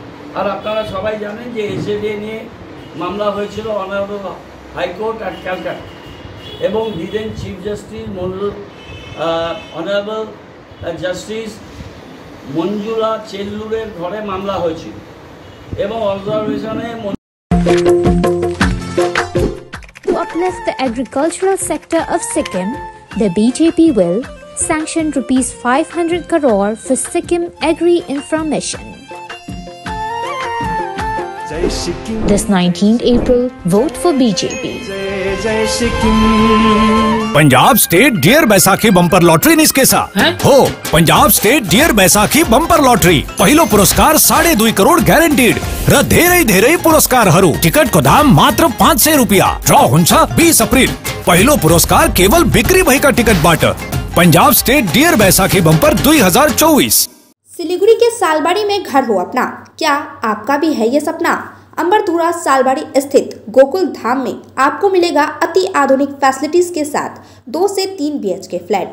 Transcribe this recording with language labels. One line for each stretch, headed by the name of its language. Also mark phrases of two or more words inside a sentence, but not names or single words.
Bangla: আর আপনারা সবাই জানেন যে এসজেডি নিয়ে মামলা হয়েছিল
English: Honourable High Court at Calcutta,
Bangla: এবং
English: the then Chief Justice Honourable Justice
Bangla: মঞ্জুলা চেল্লুরের ঘরে মামলা হয়েছিল, এবং অবজারভেশনে
English: To uplift the agricultural sector of Sikkim, the BJP will sanction ₹500 crore for Sikkim Agri-Infra Mission. This 19th April, vote for BJP.
Nepali: पंजाब स्टेट डियर बैसाखी बंपर लॉटरी निस्केसा हो पंजाब स्टेट डियर बैसाखी बंपर लॉटरी पहिलो पुरस्कार 2.5 करोड़ गॅरंटीड र धेरै पुरस्कार हरू टिकट को दाम मात्र 500 रुपया ड्रॉ हुन्छ 20 अप्रिल पहिलो पुरस्कार केवल बिक्री भएका टिकट बाट पंजाब स्टेट डियर बैसाखी बंपर 2024।
Hindi: सिलीगुड़ी के सालबाड़ी में घर हो अपना, क्या आपका भी है ये सपना? अंबरधुरा सालबाड़ी स्थित गोकुल धाम में आपको मिलेगा अति आधुनिक फैसिलिटीज के साथ 2 से 3 BHK फ्लैट।